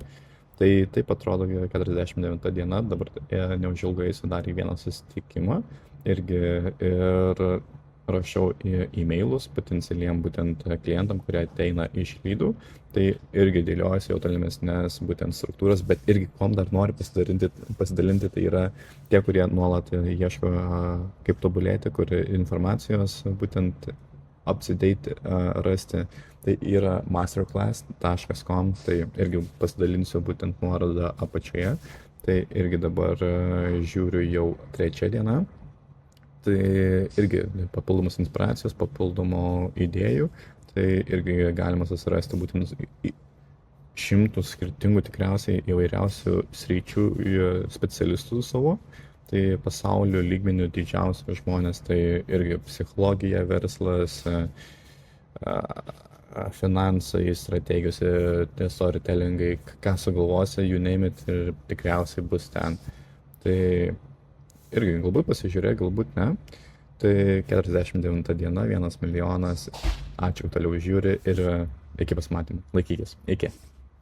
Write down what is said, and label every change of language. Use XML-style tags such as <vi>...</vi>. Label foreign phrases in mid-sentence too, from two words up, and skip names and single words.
<lt>Tai taip atrodo 49 diena, dabar neužilgo eisiu dar į vieną susitikimą irgi ir rašiau e-mailus potencialiem būtent klientam, kurie ateina iš lydų, tai irgi dėliojasi jau tolimesnės būtent struktūros, bet irgi kom dar nori pasidalinti, tai yra tie, kurie nuolat ieško kaip tobulėti, kur informacijos būtent up-to-date rasti, tai yra masterclass.com, tai irgi pasidalinsiu būtent nuorodą apačioje, tai irgi dabar žiūriu jau 3 diena. Tai irgi papildomos inspiracijos, papildomų idėjų, tai irgi galima susirasti būtent 100 skirtingų tikriausiai įvairiausių sričių specialistų savo, tai pasaulio lygmenių didžiausių žmonės, tai irgi psichologija, verslas, finansai, strategijos, storytellingai, ką sugalvosi,</lt> <en>you name it,</en> <lt>ir tikriausiai bus ten. Tai irgi galbūt pasižiūrė, galbūt ne. Tai 49 diena, 1 milijonas. Ačiū, toliau žiūri ir iki pasimatymų. Laikykis. Iki.</lt>